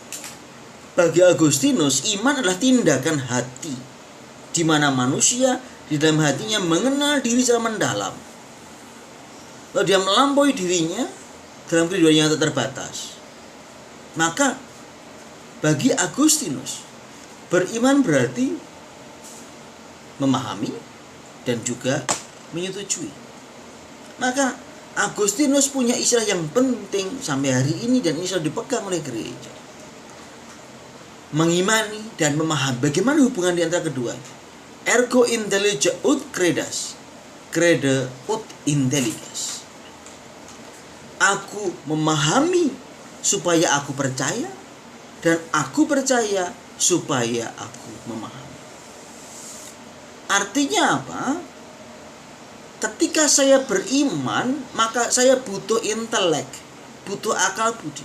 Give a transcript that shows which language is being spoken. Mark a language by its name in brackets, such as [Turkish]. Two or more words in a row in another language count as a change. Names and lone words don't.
[Indonesian] Bagi Agustinus, iman adalah tindakan hati, di mana manusia di dalam hatinya mengenal diri secara mendalam, lalu dia melampaui dirinya dalam kehidupan yang terbatas, maka bagi Agustinus beriman berarti memahami dan juga menyetujui. Maka Agustinus punya istilah yang penting sampai hari ini, dan ini selalu dipegang oleh gereja. Mengimani dan memahami. Bagaimana hubungan di antara keduanya? [Latin] Ergo intellige ut credas, crede ut intelliges. [Indonesian] Aku memahami supaya aku percaya, dan aku percaya supaya aku memahami. Artinya apa? Ketika saya beriman, maka saya butuh intelek, butuh akal budi.